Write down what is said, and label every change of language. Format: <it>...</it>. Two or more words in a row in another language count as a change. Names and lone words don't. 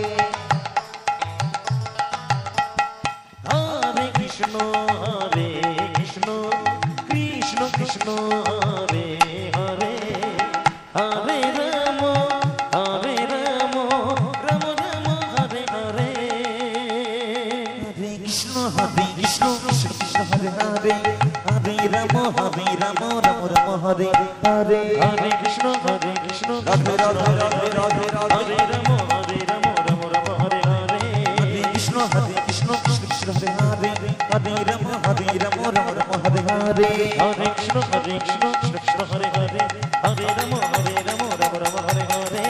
<sa>হরে কৃষ্ণ কৃষ্ণ কৃষ্ণ হরে হরে হরে রাম রাম রাম হরে হরে হরে কৃষ্ণ কৃষ্ণ কৃষ্ণ হরে হরে হরে রাম রাম রাম হরে হরে হরে কৃষ্ণ কৃষ্ণ রাধে রাধে রাধে রাধে রাধে হরে রাম রাম হরে হরে হরে কৃষ্ণ কৃষ্ণ কৃষ্ণ হরে হরে হরে রাম রাম রাম হরে হরে হরে কৃষ্ণ কৃষ্ণ হরে হরে হরে রাম রাম হরে হরে</sa>